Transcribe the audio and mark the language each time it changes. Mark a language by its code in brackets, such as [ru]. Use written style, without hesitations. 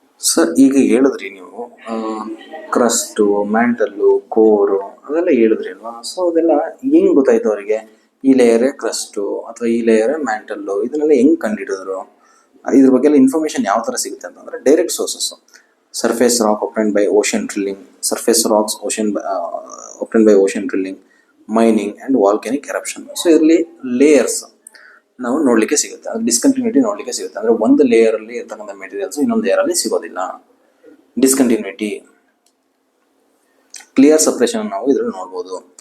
[kn] Sir ಈಗ ಹೇಳಿದ್ರಿ ನೀವು ಕ್ರಸ್ಟು, ಮ್ಯಾಂಟಲ್ಲು, ಕೋರು ಅದೆಲ್ಲ ಹೇಳಿದ್ರಿ ಅಲ್ವಾ? ಸೊ ಅದೆಲ್ಲ ಹೆಂಗೆ ಗೊತ್ತಾಯ್ತು ಅವರಿಗೆ? ಈ ಲೇಯರೇ ಕ್ರಸ್ಟು ಅಥವಾ ಈ ಲೇಯರೇ ಮ್ಯಾಂಟಲ್ಲು, ಇದನ್ನೆಲ್ಲ ಹೆಂಗೆ ಕಂಡುಹಿಡಿದ್ರು? ಇದ್ರ ಬಗ್ಗೆ ಎಲ್ಲ ಇನ್ಫಾರ್ಮೇಷನ್ ಯಾವ ಥರ ಸಿಗುತ್ತೆ ಅಂತಂದರೆ direct sources. [en] Surface rock obtained by ocean drilling, surface rocks obtained by ocean drilling, mining and volcanic eruption. [kn] So ಇದರಲ್ಲಿ ಲೇಯರ್ಸ್ ನಾವು ನೋಡಲಿಕ್ಕೆ ಸಿಗುತ್ತೆ. ಡಿಸ್ಕಂಟಿನ್ಯೂಟಿ ನೋಡಲಿಕ್ಕೆ ಸಿಗುತ್ತೆ. ಅಂದರೆ ಒಂದು ಲೇಯರಲ್ಲಿ ಇರ್ತಕ್ಕಂಥ ಮೆಟೀರಿಯಲ್ಸು ಇನ್ನೊಂದು ಲೇಯರಲ್ಲಿ ಸಿಗೋದಿಲ್ಲ. ಡಿಸ್ಕಂಟಿನ್ಯೂಟಿ ಕ್ಲಿಯರ್ ಸಪ್ರೇಷನ್ ನಾವು ಇದರಲ್ಲಿ ನೋಡ್ಬೋದು.